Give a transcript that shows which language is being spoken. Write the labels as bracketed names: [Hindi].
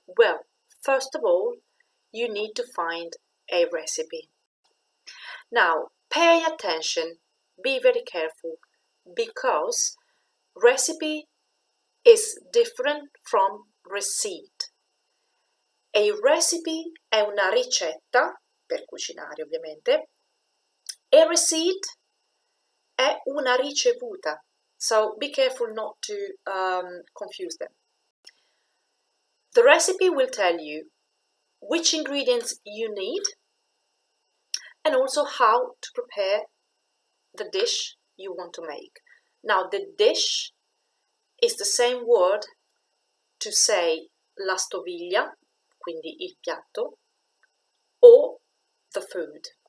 [English] Well, first of all, you need to find a recipe. Now, pay attention, be very careful, because recipe is different from receipt. [Italian] A recipe è una ricetta, per cucinare ovviamente. [English] A receipt [Italian] è una ricevuta, [English] so be careful not to confuse them. The recipe will tell you which ingredients you need and also how to prepare the dish you want to make. Now, the dish is the same word to say [Italian] la stoviglia, quindi il piatto, [English] or the food.